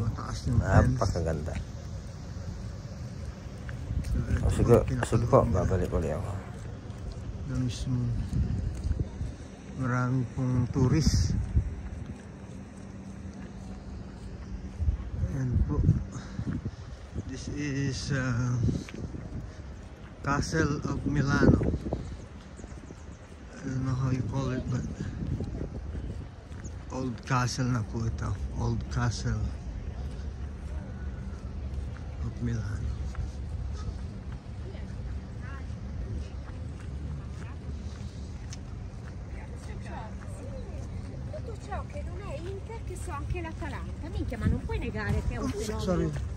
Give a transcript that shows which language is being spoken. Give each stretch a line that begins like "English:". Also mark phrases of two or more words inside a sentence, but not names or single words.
Filipino: Mataas yung fence. Napakaganda. So, ito O sige, po, sige po, babalik ulit ako. na mismo marami pong tourist. Ayan po,
English: this is Castle of Milano. I don't know how you call it, but old castle
Filipino: na po ito.
English: Old Castle of Milano.
Italian: Tutto ciò che non è Inter, che so anche l'Atalanta. Minchia, ma non puoi negare che è un fenomeno.
English: Sorry.